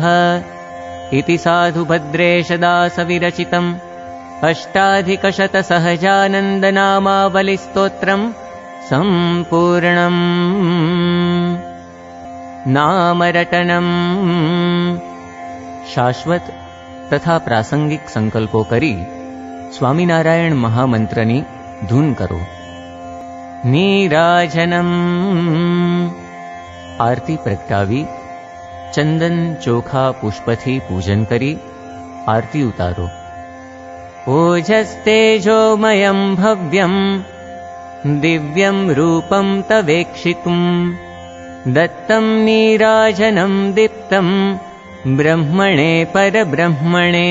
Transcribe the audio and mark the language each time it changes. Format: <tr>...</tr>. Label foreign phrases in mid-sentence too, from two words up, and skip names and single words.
<sa>इति साधुभद्रेशदासविरचितम् अष्टाधिकशतसहजानन्दनामावलिस्तोत्रम् सम्पूर्णम्. नामरटनम्.</sa> <gu>શાશ્વત તથા પ્રાસંગિક સંકલ્પો કરી સ્વામિનારાયણ મહામંત્રની ધૂન કરો.</gu> <sa>નીરાજનમ.</sa> <gu>આરતી પ્રગટાવી ચંદન ચોખા પુષ્પથી પૂજન કરી આરતી ઉતારો.</gu> <sa>ઓજસ્તેજોમયં ભવ્યં દિવ્યં રૂપં તવેક્ષિતું દત્तं નીરાજनं દીપ્तं બ્રહ્મણે પરબ્રહ્મણે.</sa>